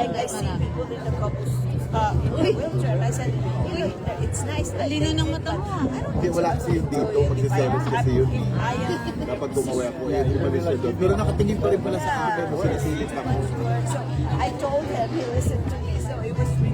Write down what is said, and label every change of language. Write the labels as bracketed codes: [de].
[en] I see people in the couples in the wheelchair. And I said, "Hey, it's nice that [tl] Lino ng mata mo ah. Hindi, wala kasi yun dito. Magsiselos kasi yun. Kapag gumawa ako, umalis siya doon. Pero nakatingin pa rin pala sa akin. Sinasilip ako. [en] So I told him, he listened to me. So it was really